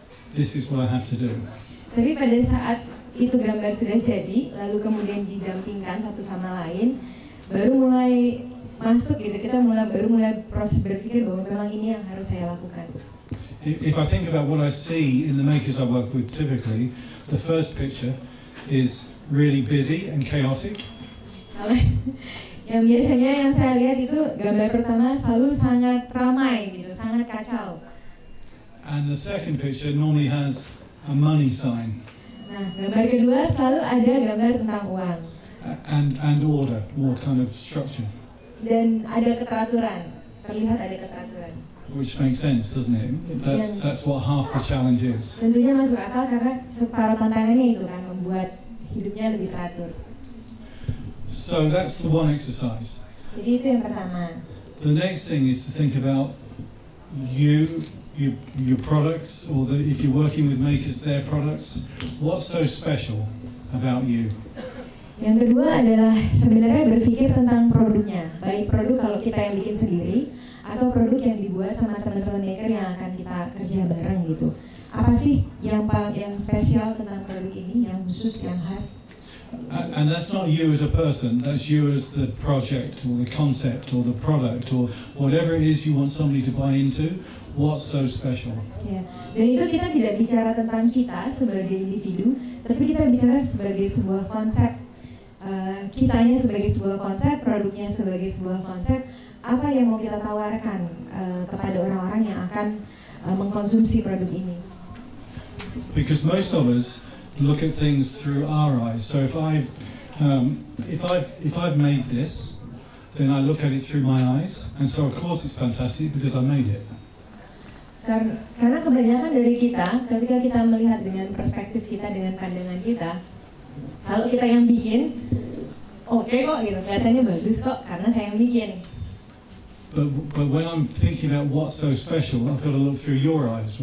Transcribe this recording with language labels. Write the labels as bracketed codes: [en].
[en] This is what I have to do. [id] Tapi pada saat itu gambar sudah jadi, lalu kemudian didampingkan satu sama lain, baru mulai masuk gitu, kita baru mulai proses berpikir bahwa memang ini yang harus saya lakukan. [en] If I think about what I see in the makers I work with typically, the first picture is really busy and chaotic. [id] Yang biasanya yang saya lihat itu gambar pertama selalu sangat ramai gitu, sangat kacau. [en] And the second picture normally has a money sign. [id] Nah, gambar kedua selalu ada gambar tentang uang. [en] And order, more kind of structure. [id] Dan ada keteraturan, terlihat ada keteraturan. [en] Which makes sense, doesn't it? That's what half the challenge is. [id] Tentunya masuk akal karena separuh tantangannya itu kan membuat hidupnya lebih teratur. [en] So that's the one exercise. [id] Jadi itu yang pertama. [en] The next thing is to think about your products, or if you're working with makers, their products. What's so special about you? [id] Yang kedua adalah sebenarnya berpikir tentang produknya, baik produk kalau kita yang bikin sendiri atau produk yang dibuat sama teman-teman maker yang akan kita kerja bareng gitu. Apa sih yang spesial tentang produk ini, yang khusus, yang khas? [en] And that's not you as a person, that's you as the project or the concept or the product or whatever it is you want somebody to buy into. What's so special? [id] Ya, dan itu kita tidak bicara tentang kita sebagai individu, tapi kita bicara sebagai sebuah konsep. Kitanya sebagai sebuah konsep, produknya sebagai sebuah konsep. Apa yang mau kita tawarkan kepada orang-orang yang akan mengkonsumsi produk ini? [en] Because most of us look at things through our eyes. So if I've made this, then I look at it through my eyes, and so of course it's fantastic because I made it. [id] Karena kebanyakan dari kita, ketika kita melihat dengan perspektif kita, dengan pandangan kita, kalau kita yang bikin, oke kok gitu, kelihatannya bagus kok karena saya yang bikin. [en] But when I'm thinking about what's so special, I've got to look through your eyes.